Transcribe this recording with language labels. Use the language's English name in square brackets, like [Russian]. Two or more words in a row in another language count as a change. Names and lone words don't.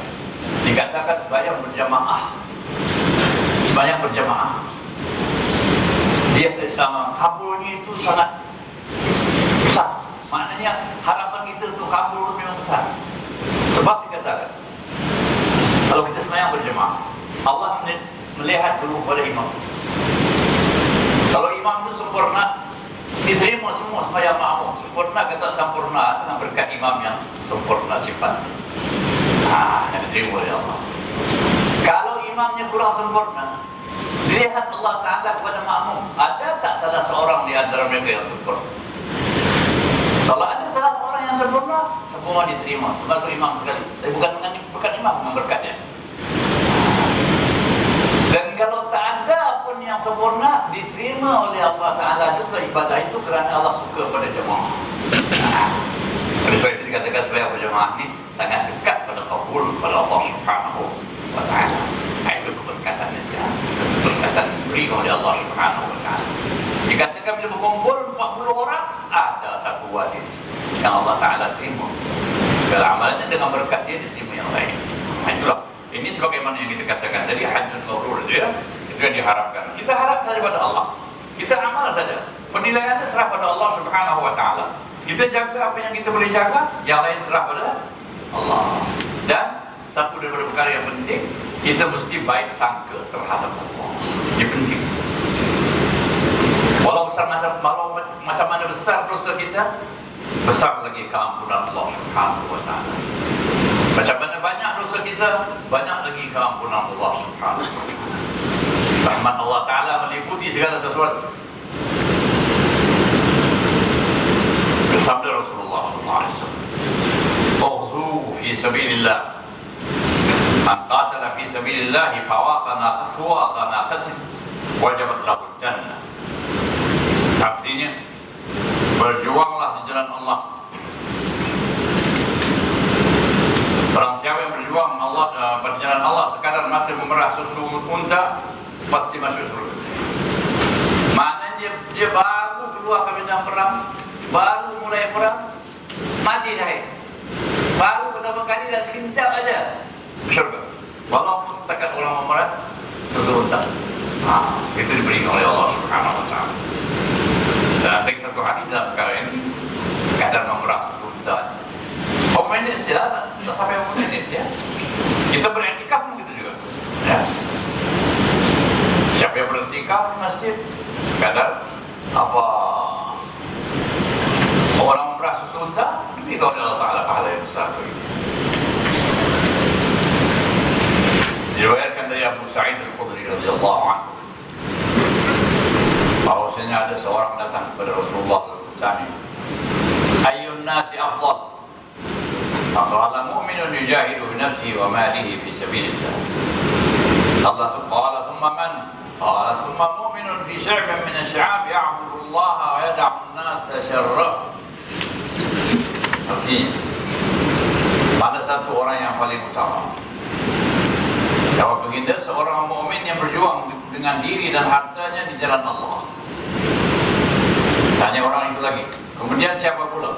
[Malay] Dikatakan sembahyang berjamaah. Sembahyang berjamaah, dia sama kabulnya itu sangat besar. Maknanya harapan kita untuk kabul memang besar. Sebab dikatakan kalau kita sembahyang berjemaah, Allah melihat dulu pada imam. Kalau imam itu sempurna, diterima semua sembahyang makmum. Sempurna kata sempurna dengan berkat imam yang sempurna sifat. Yang diterima oleh Allah. Kalau imamnya kurang sempurna, dilihat [Arabic] الله تعالى [Malay] kepada makmum, ada tak salah seorang di antara mereka yang sempurna? Kalau ada salah seorang yang sempurna, semua diterima, termasuk imam sekali. Tapi bukan dengan berkat imam, dengan berkatnya. Dan kalau tak ada pun yang sempurna, diterima oleh [Arabic] الله تعالى [Malay] juga ibadah itu, kerana Allah suka pada jemaah. Oleh sebab itu dikatakan sebagai berjemaah ini sangat dekat pada kabul pada [Arabic] الله سبحانه وتعالى. [Malay] Itu keberkatan dia, keberkatan diberi oleh [Arabic] الله سبحانه وتعالى. [Malay] Dikatakan bila berkumpul 40 orang, ada satu wali yang [Arabic] الله تعالى [Malay] terima. Segala amalannya dengan berkat dia diterima yang lain. Itulah. Ini sebagaimana yang kita katakan tadi, [Arabic] الحج المبرور [Malay] dia, itu yang diharapkan. Kita harap saja pada Allah. Kita amal saja. Penilaiannya serah pada [Arabic] الله سبحانه وتعالى. [Malay] Kita jaga apa yang kita boleh jaga, yang lain serah pada Allah. Dan satu daripada perkara yang penting, kita mesti baik sangka terhadap Allah. Ini penting. Walau macam mana besar dosa kita, besar lagi keampunan [Arabic] الله سبحانه وتعالى. [Malay] Macam mana banyak dosa kita, banyak lagi keampunan [Arabic] الله سبحانه وتعالى. [Malay] Rahmat [Arabic] الله تعالى [Malay] meliputi segala sesuatu. Bersabda Rasulullah SAW, [Arabic] "اغزوا في سبيل الله. من قاتل في سبيل الله فواق ناقة وجبت له جنة." [Malay] Artinya, berjuanglah di jalan Allah. Barang siapa yang berjuang pada jalan Allah sekadar masih memerah susu unta, pasti masuk surga. Maknanya dia baru keluar ke medan perang, baru mulai perang, mati syahid. Baru pertama kali dah sekejap aja surga. Walaupun setakat orang memerah susu unta. Itu diberikan oleh [Arabic] الله سبحانه وتعالى. [Malay] Dan lagi satu hadis dalam perkara ini, kadar memerah susu unta. Minit je lah, tak sampai 1 minit ya. Kita beriktikaf pun gitu juga ya. Siapa yang beriktikaf di masjid, sekadar orang memerah susu unta, itu oleh [Arabic] الله تعالى [Malay] pahala yang besar. Diriwayatkan dari dari Abu Sa'id Al-Khudri [Arabic] رضي الله عنه, [Malay] bahwasanya ada seorang datang kepada Rasulullah bertanya, [Arabic] أي الناس أفضل? فقال مؤمن يجاهد بنفسه وماله في سبيل الله. الله قال ثم من? قال ثم مؤمن في شعب من الشعاب يعبد الله ويدع الناس شره. [Malay] Artinya, ada satu orang yang paling utama. Jawab baginda, seorang mukmin yang berjuang dengan diri dan hartanya di jalan Allah. Tanya orang itu lagi, kemudian siapa pula?